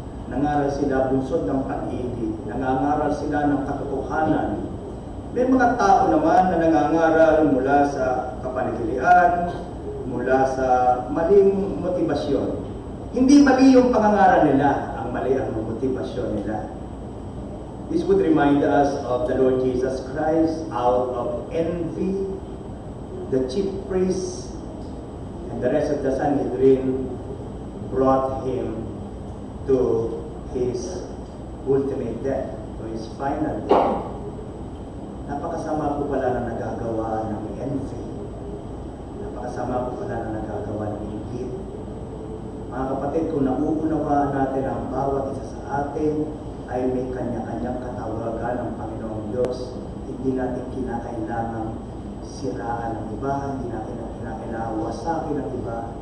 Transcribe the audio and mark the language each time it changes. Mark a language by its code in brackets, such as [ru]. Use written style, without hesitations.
[tl] Nangaral sila bunsod ng pag-ibig, nangangaral sila ng katotohanan. May mga tao naman na nangangaral mula sa kapanagilian, mula sa maling motibasyon. Hindi mali yung pangangaral nila, ang mali ang motibasyon nila. [en] This would remind us of the Lord Jesus Christ. Out of envy, the chief priests and the rest of the Sanhedrin brought him to his ultimate death, to his final death. [tl] Napakasama po pala na nagagawa ng envy. kasama ko pala na nagagawa ng higit. Mga kapatid, kung nauunawaan natin ang bawat isa sa atin ay may kanya-kanyang katawagan ng Panginoong Diyos, hindi natin kinakailangan siraan ng iba, hindi natin kinakailangan wasakin ng iba.